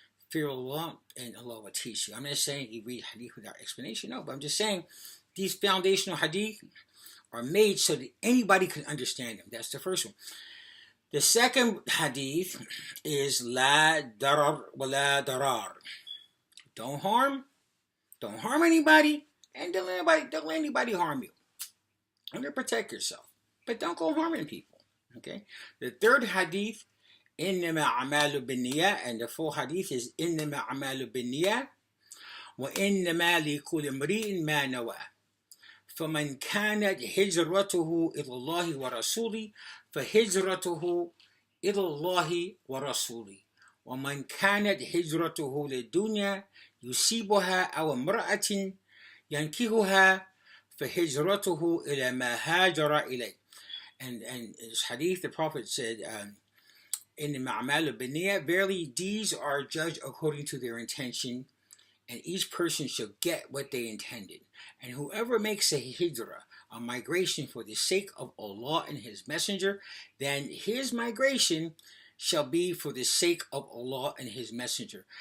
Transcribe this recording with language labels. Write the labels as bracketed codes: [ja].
[en] Fear Allah and Allah will teach you. I'm not saying you read hadith without explanation, no, but I'm just saying these foundational hadith are made so that anybody can understand them. That's the first one. The second hadith is [ar] La darar wa la darar. [en] Don't harm anybody, and don't let anybody harm you. And to protect yourself, but don't go harming people. Okay. The third hadith, [ar] إنما أعمال بالنيات, [en] and the full hadith is [ar] إنما أعمال بالنيات وإنما لكل امرئ ما نوى. فمن كانت هجرته إلى الله ورسوله فهجرته إلى الله ورسوله ومن كانت هجرته للدنيا يصيبها أو امرأة ينكحها فهجرته إلى ما هاجر إليه. [en] And this hadith, the Prophet said, in the [ar] Ma'amal al-Biniyah, [en] verily these are judged according to their intention, and each person shall get what they intended. And whoever makes a hijrah, a migration for the sake of Allah and His Messenger, then his migration shall be for the sake of Allah and His Messenger.